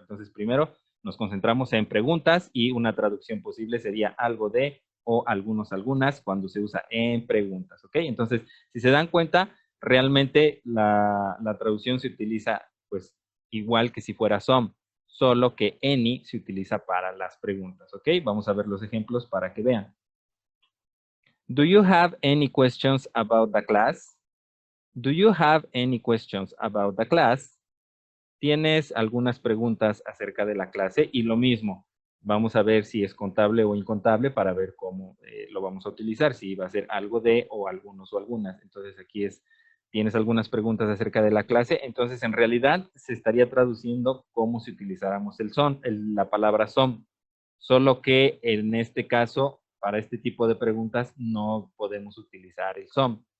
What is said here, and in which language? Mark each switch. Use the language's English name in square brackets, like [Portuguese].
[Spanish] Entonces, primero nos concentramos en preguntas y una traducción posible sería algo de o algunos, algunas, cuando se usa en preguntas, ¿ok? Entonces, si se dan cuenta, realmente la traducción se utiliza pues igual que si fuera some, solo que any se utiliza para las preguntas, ¿ok? Vamos a ver los ejemplos para que vean. [English] Do you have any questions about the class? Do you have any questions about the class? [Spanish] ¿Tienes algunas preguntas acerca de la clase? Y lo mismo, vamos a ver si es contable o incontable para ver cómo lo vamos a utilizar, si va a ser algo de o algunos o algunas. Entonces aquí es, ¿tienes algunas preguntas acerca de la clase? Entonces en realidad se estaría traduciendo como si utilizáramos la palabra son, solo que en este caso, para este tipo de preguntas no podemos utilizar el some.